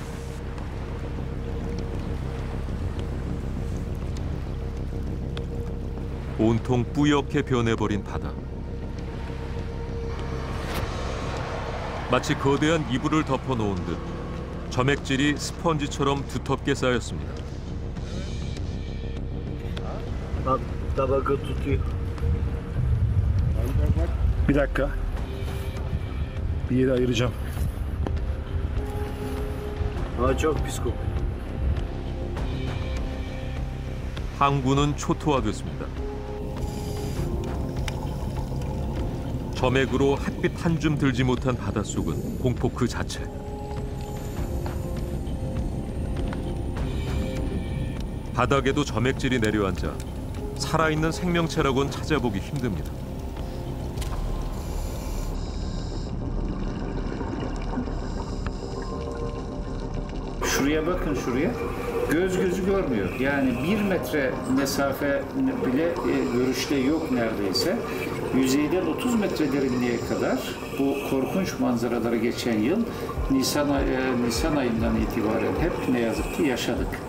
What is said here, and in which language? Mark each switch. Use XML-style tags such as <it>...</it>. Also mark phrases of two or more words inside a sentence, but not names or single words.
<ko>온통 뿌옇게 변해버린 바다. 마치 거대한 이불을 덮어놓은 듯 점액질이 스펀지처럼 두텁게 쌓였습니다.</ko> <tr>Bir dakika. Bir yeri ayıracağım. Çok pis kokuyor.</tr> <ko>항구는 초토화됐습니다. 점액으로 햇빛 한 줌 들지 못한 바닷속은 공포 그 자체. 바닥에도 점액질이 내려앉아 살아있는 생명체라고는 찾아보기 힘듭니다.</ko> <tr>Şuraya bakın şuraya. Göz gözü görmüyor. Yani 1 metre mesafe bile görüşte yok neredeyse. Yüzeyden 30 metre derinliğe kadar bu korkunç manzaraları geçen yıl Nisan ayından itibaren hep ne yazık ki yaşadık.</tr>